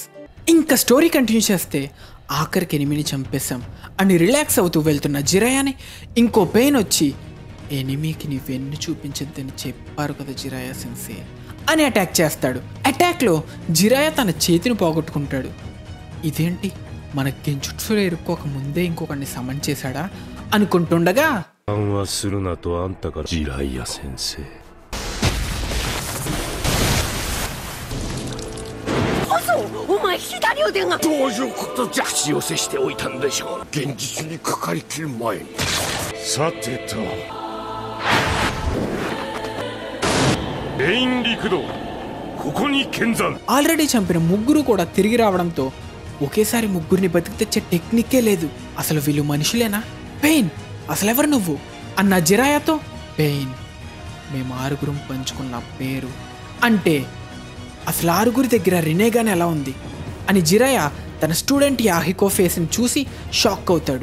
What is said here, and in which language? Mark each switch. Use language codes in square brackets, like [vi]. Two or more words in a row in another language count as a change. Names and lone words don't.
[te] ఇంకా [en] story continue [te] చేస్తే, ఆఖరికి ఎనిమిని చంపేశాం అని రిలాక్స్ అవుతూ వెళ్తున్న జిరాయాని ఇంకో పెయిన్ వచ్చి, ఎనిమికి నీ వెన్ను చూపించద్దని చెప్పారు కదా జిరాయా సెన్సే అని అటాక్ చేస్తాడు. అటాక్లో జిరాయా తన చేతిని పోగొట్టుకుంటాడు. ఇదేంటి, మన గెంజుట్సులో ఇరుక్కోక ముందే ఇంకొకరిని సమన్ చేశాడా అనుకుంటుండగా, జిరాయా సెన్సే [ja] お前左腕がどういうことじゃ。口寄せしておいたんでしょう、現実にかかりきる前に。さてと、レイン陸道、ここに見参。 [te] ఆల్రెడీ చంపిన ముగ్గురు కూడా తిరిగి రావడంతో ఒకేసారి ముగ్గురిని బతికి తెచ్చే టెక్నిక్కే లేదు. అసలు వీళ్ళు మనుషులేనా? పెయిన్, అసలెవరు నువ్వు అన్న జిరాయాతో, పెయిన్ మేము 6 పంచుకున్న పేరు. అంటే అసలు 6 దగ్గర రినేగాన్ ఎలా ఉంది అని జిరాయా తన స్టూడెంట్ యాహికో ఫేస్ని చూసి షాక్ అవుతాడు.